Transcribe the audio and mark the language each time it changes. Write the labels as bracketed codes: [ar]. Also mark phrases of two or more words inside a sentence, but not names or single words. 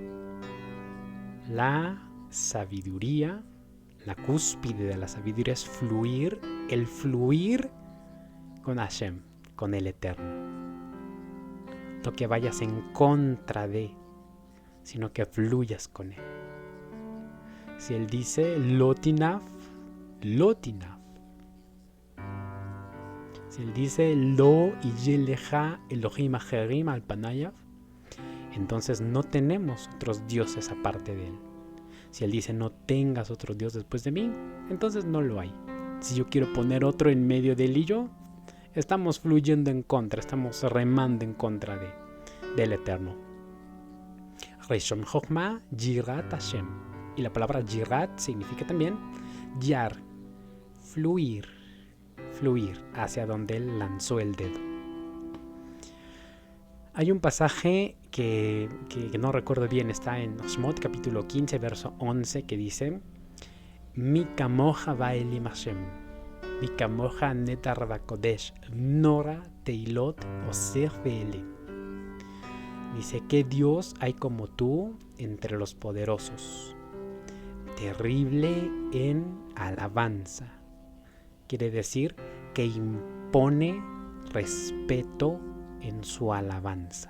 [es] La sabiduría, la cúspide de la sabiduría es fluir, el fluir con Hashem, con el Eterno. No que vayas en contra de, sino que fluyas con Él. Si Él dice [he] לא תנאף, לא תנאף. [es] Si Él dice [he] לא יהיה לך אלוהים אחרים על פניו, [es] entonces no tenemos otros dioses aparte de Él. Si Él dice no tengas otro Dios después de mí, entonces no lo hay. Si yo quiero poner otro en medio de Él y yo, estamos fluyendo en contra, estamos remando en contra del Eterno. [he] ראשית חכמה יראת השם. [es] Y la palabra Yirat significa también Yar, fluir hacia donde Él lanzó el dedo. Hay un pasaje que no recuerdo bien, está en Shmot capítulo 15, verso 11, que dice: [he] מי כמוכה באלים השם, מי כמוכה נאדר בקדש, נורא תהלת עשה פלא. [es] Dice: ¿qué Dios hay como tú entre los poderosos? Terrible en alabanza. Quiere decir que impone respeto en su alabanza.